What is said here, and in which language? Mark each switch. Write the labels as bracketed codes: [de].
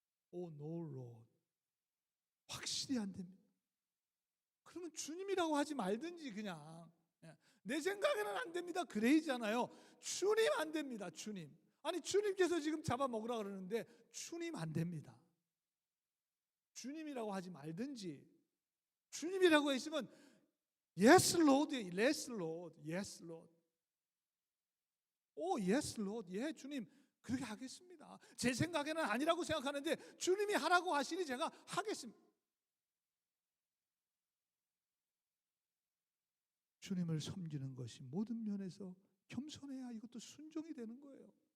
[en] Oh no, Lord. [ko] 확실히 안 됩니다. 그러면 주님이라고 하지 말든지 그냥 내 생각에는 안 됩니다 그래야잖아요. 주님 안 됩니다. 주님. 아니 주님께서 지금 잡아먹으라 그러는데 주님 안 됩니다. 주님이라고 하지 말든지, 주님이라고 했으면 [en] Yes Lord, Yes Lord, Yes Lord. [ko] 오 [en] Yes Lord, [ko] 예 주님 그렇게 하겠습니다. 제 생각에는 아니라고 생각하는데 주님이 하라고 하시니 제가 하겠습니다. 주님을 섬기는 것이 모든 면에서 겸손해야 이것도 순종이 되는 거예요.